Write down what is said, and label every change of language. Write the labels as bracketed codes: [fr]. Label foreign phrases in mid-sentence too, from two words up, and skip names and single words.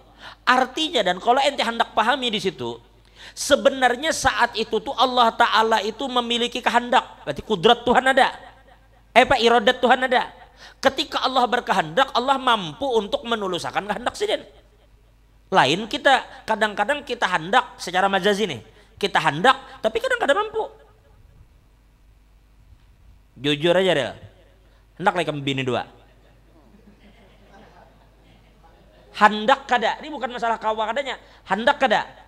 [id] Artinya dan kalau ente hendak pahami di situ, sebenarnya saat itu tuh Allah Ta'ala itu memiliki kehendak. Berarti kudrat Tuhan ada. Iradat Tuhan ada. Ketika Allah berkehendak, Allah mampu untuk menuluskan kehendak sendiri. Lain kita, kadang-kadang kita hendak secara majazi nih. Kita hendak, tapi kadang-kadang mampu. [bjn] Jujur aja deh. Hendak lagi bini dua. Hendak kada. Ini bukan masalah kawa kadanya. Hendak kada.